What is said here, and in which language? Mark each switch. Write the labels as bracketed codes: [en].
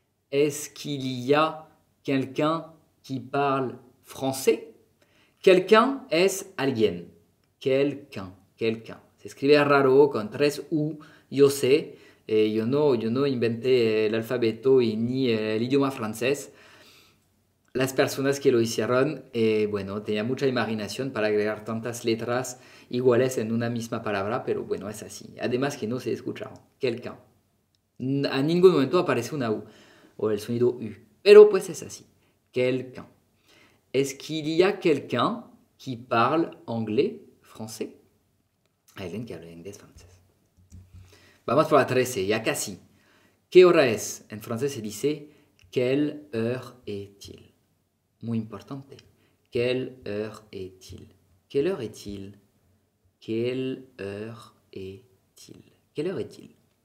[fr] Est-ce qu'il y a quelqu'un qui parle français? [es] Quelqu'un es alguien. Quelqu'un. Se escribe raro con 3 U, yo sé. Yo no inventé el alfabeto y ni el idioma francés. Las personas que lo hicieron, bueno, tenían mucha imaginación para agregar tantas letras iguales en una misma palabra, pero bueno, es así. Además que no se escucha. Quelqu'un. A ningún momento aparece una U o el sonido U. Pero pues es así. Quelqu'un. [fr] Est-ce qu'il y a quelqu'un qui parle anglais, français? [es] Hay alguien que habla inglés, francés. Vamos por la 13, ya casi. ¿Qué hora es? En francés se dice, [fr] quelle heure est-il? [es] Muy importante. [fr] Quelle heure est-il? Quelle heure est-il? Quelle heure est-il? Quelle heure est-il?